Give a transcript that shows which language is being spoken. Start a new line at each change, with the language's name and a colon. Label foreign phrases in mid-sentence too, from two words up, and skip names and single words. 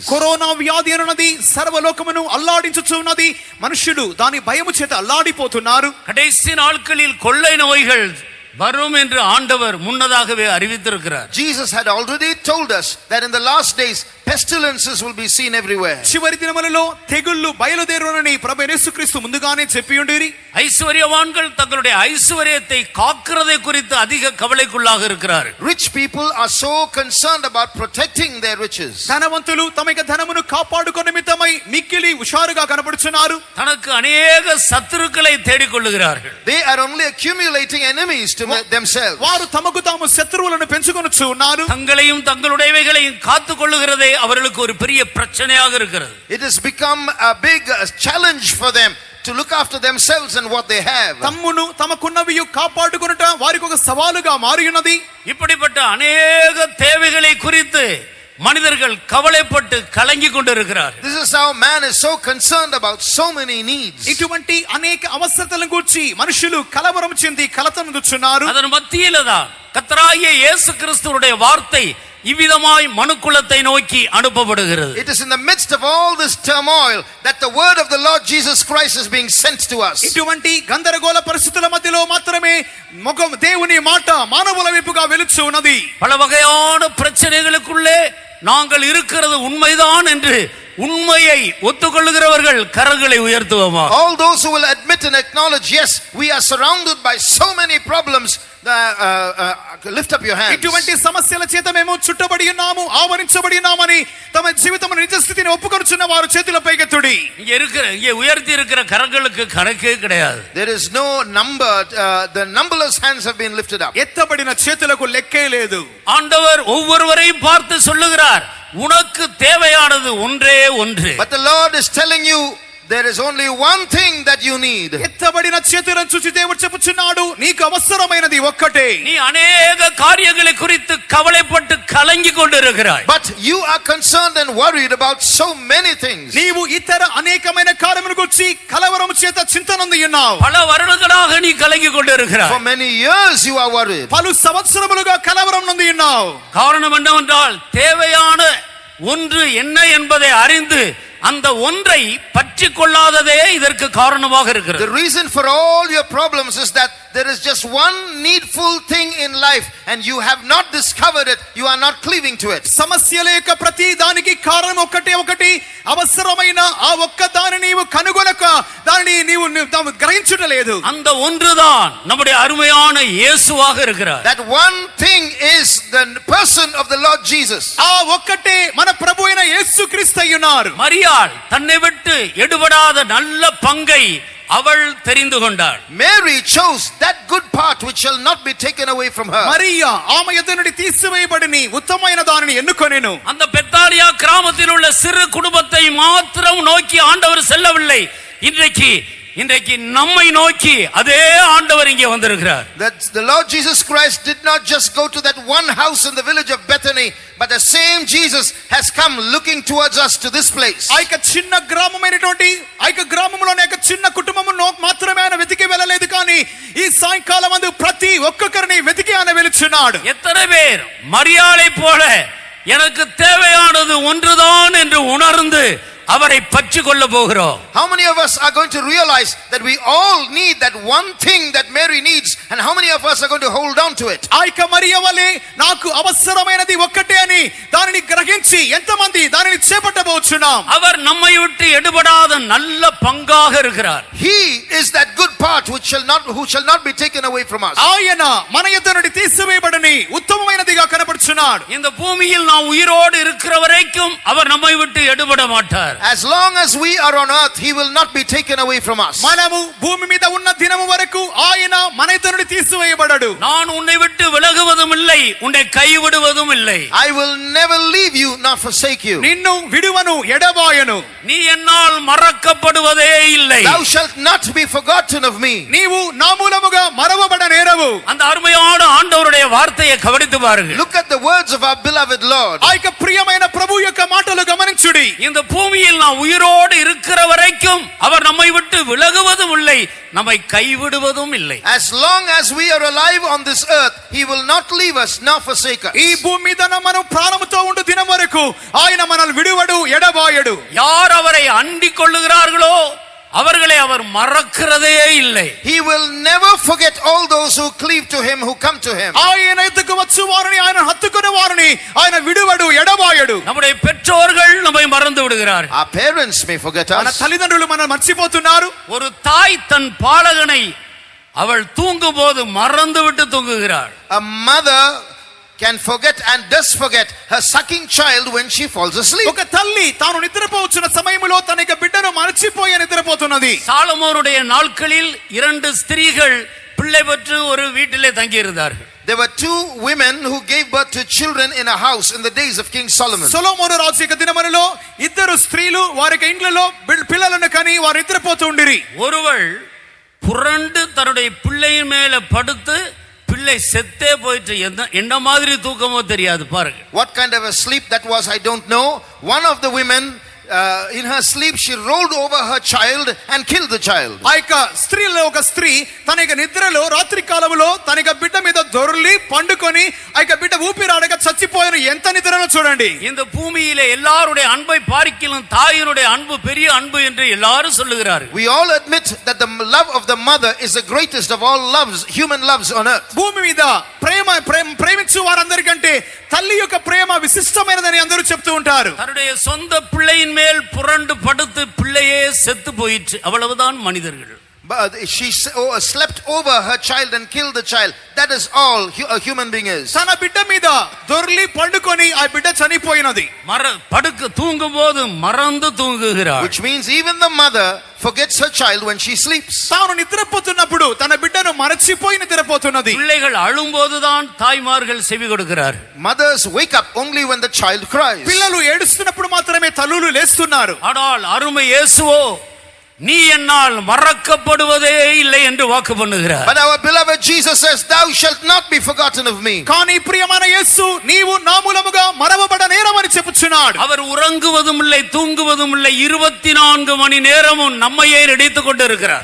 Telugu: కరోనా వ్యాధి అన్నది సర్వలోకమును అల్లాడించుచున్నది. మనుషులు దాని భయము చేత అల్లాడిపోతున్నారు.
Tamil: கடைசி நாட்களில் கொள்ளை நோய்கள் வரும் என்று ஆண்டவர் முன்னதாகவே அறிவித்திருக்கிறார்.
English: Jesus had already told us that in the last days pestilences will be seen everywhere.
Telugu: చివరి దినములలో తెగుళ్ళు బయలుదేరునని ప్రభు యేసుక్రీస్తు ముందుగానే చెప్పియుండిరి.
Tamil: ஐஸ்வர்யவான்கள் தங்களுடைய ஐஸ்வர்யத்தை காக்கிறதை குறித்து அதிக கவலைக்குள்ளாக இருக்கிறார்கள்.
English: Rich people are so concerned about protecting their riches.
Telugu: ధనవంతులు తమ యొక్క ధనమును కాపాడుకొన నిమిత్తమై మిక్కిలి హుషారుగా కనబడుచున్నారు.
Tamil: தனக்கு அநேக சத்துருக்களை தேடிக்கொள்ளுகிறார்கள்.
English: They are only accumulating enemies to themselves.
Telugu: వారు తమకు తాము శత్రువులను పెంచుకొనుచు ఉన్నారు.
Tamil: தங்களையும் தங்களுடையவைகளையும் காத்துக் கொள்ளுகிறதே அவர்களுக்கு ஒரு பெரிய பிரச்சனையாக இருக்கிறது.
English: It has become a big challenge for them to look after themselves and what they have.
Telugu: తమ్మును తమకున్నవియు కాపాడుకొనుట వారికి ఒక సవాలుగా మారియున్నది.
Tamil: இப்படிப்பட்ட அநேக தேவைகளை குறித்து மனிதர்கள் கவலைப்பட்டு கலங்கி கொண்டிருக்கிறார்.
English: This is how man is so concerned about so many needs.
Telugu: ఇటువంటి అనేక అవసరతలను గూర్చి మనుషులు కలవరం చెంది కలతనందుచున్నారు.
Tamil: அதன் மத்தியில்தான் கர்த்தராகிய இயேசு கிறிஸ்துவுடைய வார்த்தை இவ்விதமாய் மனுக்குலத்தை நோக்கி அனுப்பப்படுகிறது.
English: It is in the midst of all this turmoil that the word of the Lord Jesus Christ is being sent to us.
Telugu: ఇటువంటి గందరగోళ పరిస్థితుల మధ్యలో మాత్రమే దేవుని మాట మానవుల వైపుగా వెలుచు ఉన్నది.
Tamil: பல வகையான பிரச்சனைகளுக்குள்ளே நாங்கள் இருக்கிறது உண்மைதான் என்று உண்மையை ஒத்துக்கொள்ளுகிறவர்கள் கரங்களை உயர்த்துவோமா?
English: All those who will admit and acknowledge, yes, we are surrounded by so many problems, lift up your hands.
Telugu: ఇటువంటి సమస్యల చేత మేము చుట్టబడి ఉన్నాము, ఆవరించబడి ఉన్నామని తమ జీవితమున నిజ స్థితిని ఒప్పుకొనుచున్న వారు చేతుల పైకెత్తుడి.
Tamil: இங்கே உயர்த்தி இருக்கிற கரங்களுக்கு கணக்கே கிடையாது.
English: There is no number. The numberless hands have been lifted up.
Telugu: ఎత్తబడిన చేతులకు లెక్కే లేదు.
Tamil: ஆண்டவர் ஒவ்வொருவரையும் பார்த்து சொல்லுகிறார், உனக்கு தேவையானது ஒன்றே ஒன்று.
English: But the Lord is telling you, there is only one thing that you need.
Telugu: ఎత్తబడిన చేతులను చూసి దేవుడు చెప్పుచున్నాడు, నీకు అవసరమైనది ఒక్కటే.
Tamil: நீ அநேக காரியங்களை குறித்து கவலைப்பட்டு கலங்கி கொண்டிருக்கிறாய்.
English: But you are concerned and worried about so many things.
Telugu: నీవు ఇతర అనేకమైన కార్యముల గురించి కలవరము చేత చింతనంది ఉన్నావు.
Tamil: பல வருடங்களாக நீ கலங்கி கொண்டிருக்கிறாய்.
English: For many years you are worried.
Telugu: పలు సంవత్సరములుగా కలవరం నంది ఉన్నావు.
Tamil: காரணம் என்னவென்றால் தேவையான ஒன்று என்ன என்பதை அறிந்து அந்த ஒன்றை பற்றி கொள்ளாததே இதற்கு காரணமாக இருக்கிறது.
English: The reason for all your problems is that there is just one needful thing in life and you have not discovered it. You are not cleaving to it.
Telugu: సమస్యల యొక్క ప్రతి దానికి కారణం ఒకటి అవసరమైన ఆ ఒక్క దానిని నీవు కనుగొనక దానిని నీవు గ్రహించుటలేదు.
Tamil: அந்த ஒன்றுதான் நம்முடைய அருமையான இயேசுவாக இருக்கிறார்.
English: That one thing is the person of the Lord Jesus.
Telugu: ఆ ఒక్కటే మన ప్రభువైన యేసుక్రీస్తు అయ్యున్నారు.
Tamil: மரியாள் தன்னை விட்டு எடுபடாத நல்ல பங்கை அவள் தெரிந்து கொண்டாள்.
English: Mary chose that good part which shall not be taken away from her.
Telugu: మరియా ఆమె యొద్ద నుండి తీసివేయబడిని ఉత్తమమైన దానిని ఎన్నుకొనెను.
Tamil: அந்த பெத்தானியா கிராமத்தில் உள்ள சிறு குடும்பத்தை மாத்திரம் நோக்கி ஆண்டவர் செல்லவில்லை. இன்றைக்கு இன்றைக்கு நம்மை நோக்கி அதே ஆண்டவர் இங்கே வந்திருக்கிறார்.
English: That the Lord Jesus Christ did not just go to that one house in the village of Bethany, but the same Jesus has come looking towards us to this place.
Telugu: ఆ యొక్క చిన్న గ్రామమైనటువంటి ఆ యొక్క గ్రామంలోనే ఒక చిన్న కుటుంబమును మాత్రమే ఆయన వెతికి వెళ్ళలేదు, కానీ ఈ సాయంకాలం అందు ప్రతి ఒక్కొక్కరిని వెతికి ఆయన వెలుచున్నాడు.
Tamil: எத்தனை பேர் மரியாளை போல எனக்கு தேவையானது ஒன்றுதான் என்று உணர்ந்து அவரை பற்றி கொள்ள போகிறோம்?
English: How many of us are going to realize that we all need that one thing that Mary needs, and how many of us are going to hold on to it?
Telugu: ఆ యొక్క మరియ వలె నాకు అవసరమైనది ఒక్కటే అని దానిని గ్రహించి ఎంతమంది దానిని చేపట్టబోచున్నాం?
Tamil: அவர் நம்மை விட்டு எடுபடாத நல்ல பங்காக இருக்கிறார்.
English: He is that good part who shall not be taken away from us.
Telugu: ఆయన మన యొద్ద నుండి తీసివేయబడని ఉత్తమమైనదిగా కనబడుచున్నాడు.
Tamil: இந்த பூமியில் நாம் உயிரோடு இருக்கிற வரைக்கும் அவர் நம்மை விட்டு எடுபட மாட்டார்.
English: As long as we are on earth, he will not be taken away from us.
Telugu: మనము భూమి మీద ఉన్న దినము వరకు ఆయన మన యొద్ద నుండి తీసివేయబడడు.
Tamil: நான் உன்னை விட்டு விலகுவதும் இல்லை, உன்னை கைவிடுவதும் இல்லை.
English: I will never leave you nor forsake you.
Telugu: నిన్ను విడువను ఎడబాయను.
Tamil: நீ என்னால் மறக்கப்படுவதே இல்லை.
English: Thou shalt not be forgotten of me.
Telugu: నీవు నా మూలముగా మరవబడనేరవు.
Tamil: அந்த அருமையான ஆண்டவருடைய வார்த்தையை கவனித்து பாருங்கள்.
English: Look at the words of our beloved Lord.
Telugu: ఆ యొక్క ప్రియమైన ప్రభు యొక్క మాటలు గమనించుడి.
Tamil: இந்த பூமியில் நாம் உயிரோடு இருக்கிற வரைக்கும் அவர் நம்மை விட்டு விலகுவதும் இல்லை, நம்மை கைவிடுவதும் இல்லை.
English: As long as we are alive on this earth, he will not leave us nor forsake us.
Telugu: ఈ భూమి మీద మనం ప్రాణముతో ఉండు దినం వరకు ఆయన మనల్ని విడువడు ఎడబాయడు.
Tamil: யார் அவரை அண்டிக் கொள்ளுகிறார்களோ அவர்களை அவர் மறக்கிறதே இல்லை.
English: He will never forget all those who cleave to him, who come to him.
Telugu: ఆయన ఎద్దుకు వచ్చు వారిని ఆయన హత్తుకునే వారిని ఆయన విడువడు ఎడబాయడు.
Tamil: நம்முடைய பெற்றோர்கள் நம்மை மறந்து விடுகிறார்கள்.
English: Our parents may forget
Telugu: మన
English: us.
Telugu: తల్లిదండ్రులు మనం మర్చిపోతున్నారు.
Tamil: ஒரு தாய் தன் பாலகனை அவள் தூங்கும் போது மறந்து விட்டு தூங்குகிறாள்.
English: A mother can forget and does forget her sucking child when she falls asleep.
Telugu: ఒక తల్లి తాను నిద్రపోవచ్చున్న సమయంలో తన యొక్క బిడ్డను మర్చిపోయి నిద్రపోతున్నది.
Tamil: சாலமோனுடைய நாட்களில் 2 ஸ்திரீகள் பிள்ளை பெற்று ஒரு வீட்டிலே தங்கி இருந்தார்கள்.
English: There were 2 women who gave birth to children in a house in the days of King Solomon.
Telugu: సొలొమోను రాజు యొక్క దినములలో 2 స్త్రీలు వారి ఇండ్లలో పిల్లలను కని వారు నిద్రపోతూ ఉండిరి.
Tamil: ஒருவள் புரண்டு தன்னுடைய பிள்ளையின் மேல படுத்து பிள்ளை செத்தே போயிட்டு என்ன மாதிரி தூக்கமோ தெரியாது பாருங்க.
English: What kind of a sleep that was, I don't know. One of the women in her sleep she rolled over her child and killed the child.
Telugu: ఆ యొక్క స్త్రీలో ఒక స్త్రీ తన యొక్క నిద్రలో రాత్రి కాలములో తన యొక్క బిడ్డ మీద దొర్లి పండుకొని ఆ యొక్క బిడ్డ ఊపిరాడక చచ్చిపోయిన ఎంత నిద్రలో చూడండి.
Tamil: இந்த பூமியிலே எல்லாருடைய அன்பை பார்க்கிலும் தாயினுடைய அன்பு பெரிய அன்பு என்று எல்லாரும் சொல்லுகிறார்கள்.
English: We all admit that the love of the mother is the greatest of all loves, human loves on earth.
Telugu: భూమి మీద ప్రేమించు వారందరికంటే తల్లి యొక్క ప్రేమ విశిష్టమైనదని అందరూ చెప్తూ ఉంటారు.
Tamil: தன்னுடைய சொந்த பிள்ளையின் மேல் புரண்டு படுத்து பிள்ளையே செத்து போயிற்று, அவ்வளவுதான் மனிதர்கள்.
English: But she slept over her child and killed the child. That is all a human being is.
Telugu: తన బిడ్డ మీద దొర్లి పండుకొని ఆ బిడ్డ చనిపోయినది.
Tamil: படுக்க தூங்கும் போது மறந்து தூங்குகிறார்.
English: Which means even the mother forgets her child when she sleeps.
Telugu: తాను నిద్రపోతున్నప్పుడు తన బిడ్డను మరచిపోయి నిద్రపోతున్నది.
Tamil: பிள்ளைகள் அழும்போதுதான் தாய்மார்கள் செவி கொடுக்கிறார்.
English: Mothers wake up only when the child cries.
Telugu: పిల్లలు ఏడుస్తున్నప్పుడు మాత్రమే తల్లులు లేస్తున్నారు.
Tamil: ஆனால் அருமை இயேசுவோ நீ என்னால் மறக்கப்படுவதே இல்லை என்று வாக்கு பண்ணுகிறார்.
English: But our beloved Jesus says, thou shalt not be forgotten of me.
Telugu: కానీ ప్రియమైన యేసు నీవు నా మూలముగా మరవబడనేరమని చెప్పుచున్నాడు.
Tamil: அவர் உறங்குவதும் இல்லை தூங்குவதும் இல்லை, 24 மணி நேரமும் நம்மையே நினைத்துக் கொண்டிருக்கிறார்.